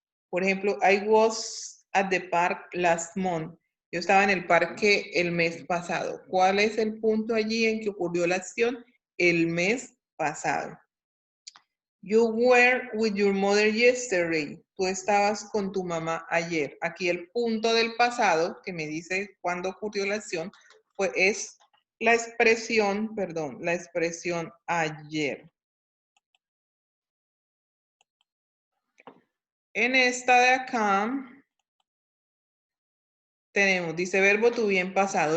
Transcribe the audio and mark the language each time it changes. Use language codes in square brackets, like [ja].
[es] Por ejemplo, [en] I was at the park last month. [es] Yo estaba en el parque el mes pasado. ¿Cuál es el punto allí en que ocurrió la acción? El mes pasado. [en] You were with your mother yesterday. [es] Tú estabas con tu mamá ayer. Aquí el punto del pasado que me dice cuándo ocurrió la acción es la expresión, la expresión ayer. En esta de acá tenemos, dice verbo to be en pasado.